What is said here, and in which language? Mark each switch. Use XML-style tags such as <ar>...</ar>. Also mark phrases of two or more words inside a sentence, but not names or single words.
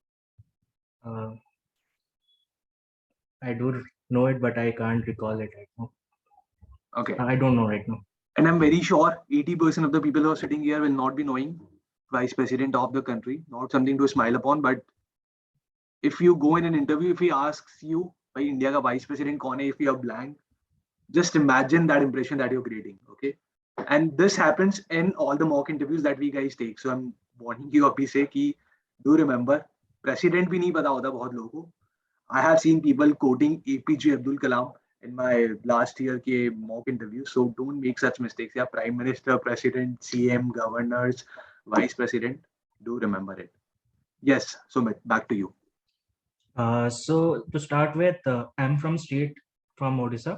<en>I do know it, but I can't recall it right now. Okay. I don't know right now. And I'm very sure 80% of the people who are sitting here will not be knowing vice president of the country. Not something to smile upon, but if you go in an interview, if he asks you,</en> <hi>"Bhai, India ka</hi> <en>vice president</en> <hi>कौन है?"</hi> <en>If you are blank, just imagine that impression that you're creating. Okay. And this happens in all the mock interviews that we guys take. So I'm warning you</en> <hi>अभी से कि</hi> <en>do remember,</en> <hi>president भी नहीं पता होता बहुत लोगों को.</hi> <en>I have seen people quoting APJ Abdul Kalam in my last year ke mock interview. So don't make such mistakes. Yeah, Prime Minister, President, CM, governors, Vice President, do remember it. Yes, Sumit, back to you. So to start with, I'm from Odisha.</en>